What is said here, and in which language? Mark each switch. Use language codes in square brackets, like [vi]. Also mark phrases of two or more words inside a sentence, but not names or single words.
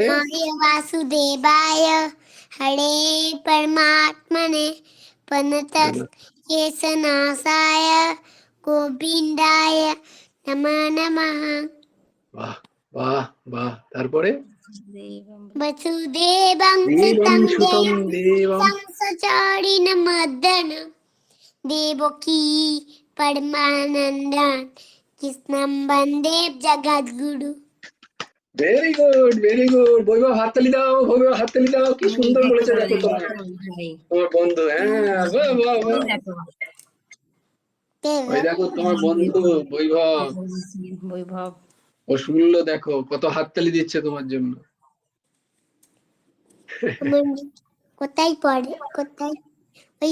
[sa] কৃষ্ণায় বাসুদেবায় হরে পরমাত্মনে প্রণতক্লেশনাশায় গোবিন্দায় নমো নমঃ [bn] বাহ বাহ বাহ। তারপরে [sa] वसुदेवं দেবং सुतं সুতং দেবং कंसचारिणमर्दनं देवकी परमानन्दं कृष्णं वन्दे जगद्गुरु। [en] very good very good. [bn] বৈভব হাততালি দাও, বৈভব হাততালি দাও। কি সুন্দর বলেছে দেখো তোমার বন্ধু। হ্যাঁ বাহ বাহ বাহ। ওই দেখো তোমার বন্ধু বৈভব, বৈভব ও শুনলো দেখো কত হাততালি দিচ্ছে তোমার জন্য। আমার কোথায় পড়ে কোথায় ওই